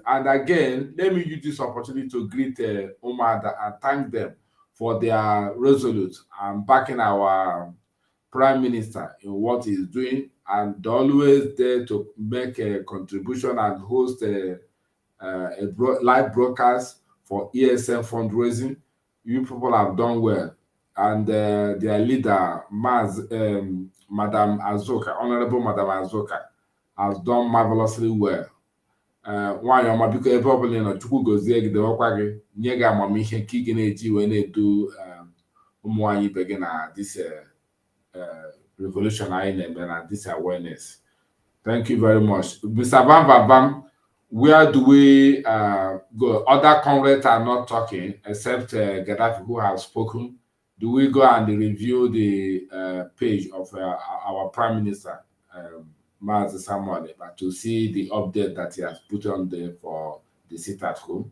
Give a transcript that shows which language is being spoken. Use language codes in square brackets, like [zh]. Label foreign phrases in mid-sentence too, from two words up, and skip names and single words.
[en] And again, let me use this opportunity to greet Umar and thank them for their resolute and backing our prime minister in what he's doing, and always there to make a contribution and host a live broadcast for ESM fundraising. You people have done well, and their leader, Madam Azoka, Honorable Madam Azoka, has done marvelously well. [ig] Nwanyị ọma, biko ebe ọ bụla nọ, Chukwu gozie gị, dewekwa gị, nye gị amamihe nke ị ga na-eji wee na-edu ụmụ nwaanyị ibe gị na [en] this revolution [ig] anyị na-eme na [en] this awareness. Thank you very much. Mr. Bam, where do we go? Other comrades are not talking except Gaddafi, who has spoken. Do we go and review the page of our Prime Minister, Maazị Samuel, to see the update that he has put on there for the sit at home?